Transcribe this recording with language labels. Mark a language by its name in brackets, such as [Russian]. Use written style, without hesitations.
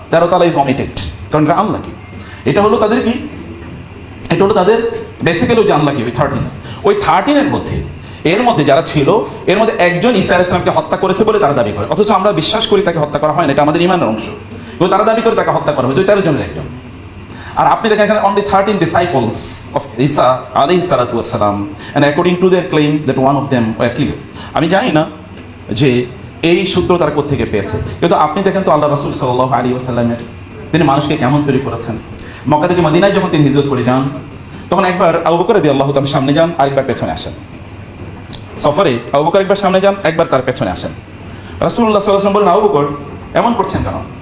[Bangla] 13 তালা [English] is omitted, [Bangla] কারণ এটা আনলাকি। এটা হলো তাদের কি, এটা হলো তাদের বেসিক্যালি যে আনলাকি ওই 13। ওই 13-এর মধ্যে, এর মধ্যে যারা ছিল, এর মধ্যে একজন ঈসা আলাইহিস সালামকে হত্যা করেছে বলে তারা দাবি করে, অথচ আমরা বিশ্বাস করি তাকে হত্যা করা হয় না, এটা আমাদের ঈমানের অংশ। কিন্তু তারা দাবি করে তাকে হত্যা করা হয়েছে, ওই 13 জনের একজন। আর আপনি দেখেন এখানে [English] Only 13 disciples of Isa alayhi salatu wassalam, and according to their claim that one of them were killed. [Bangla] আমি জানি না যে এই সূত্র তারা কোত্থেকে পেয়েছে, কিন্তু আপনি দেখেন তো আল্লাহ রাসূল সাল্লাল্লাহু আলাইহি ওয়াসাল্লামের তিনি মানুষকে কেমন তৈরি করেছেন। মক্কা থেকে মদিনায় যখন তিনি হিজরত করে যান, তখন একবার আবু বকর রাদিয়াল্লাহু তাআলা সামনে যান, আরেকবার পেছনে আসেন। সফরে আবু বকর একবার সামনে যান, একবার তার পেছনে আসেন। রাসূলুল্লাহ সাল্লাল্লাহু আলাইহি ওয়াসাল্লাম বলেন, আবু বকর এমন করছেন কেন?